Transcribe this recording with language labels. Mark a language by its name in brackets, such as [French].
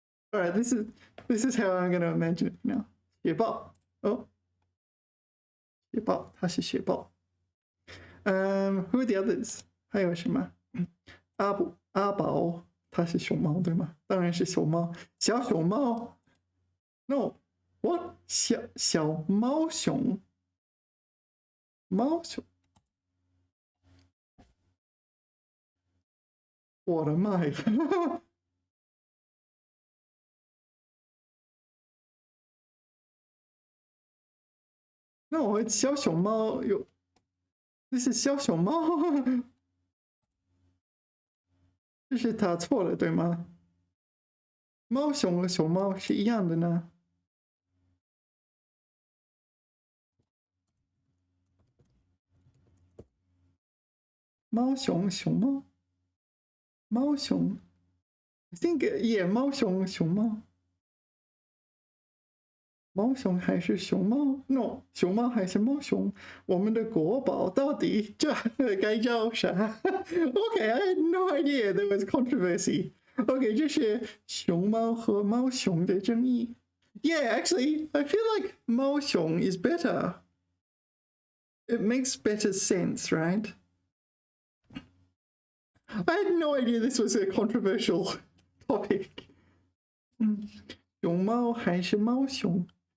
[English] Alright, this is how I'm gonna imagine it now. [Chinese] 雪豹，哦，雪豹，它是雪豹。 [English] Who are the others? [Chinese] 还有什么？阿宝，它是熊猫对吗？当然是熊猫，小熊猫。 [English] No, what [Chinese] 小猫熊，猫熊。我的妈呀那我小熊猫有，这是小熊猫，这是他错了对吗？猫熊和熊猫是一样的呢。猫熊熊猫，猫熊， [English] I think yeah， [Chinese] 猫熊熊猫，猫熊还是熊猫 ？No，熊猫还是猫熊？我们的国宝到底这该叫啥？ [English] Okay, I had no idea there was controversy. [Chinese] Okay，这是熊猫和猫熊的争议。 [English] Yeah, actually, I feel like 猫熊 is better. It makes better sense, right? I had no idea this was a controversial topic. [Chinese] 熊猫还是猫熊？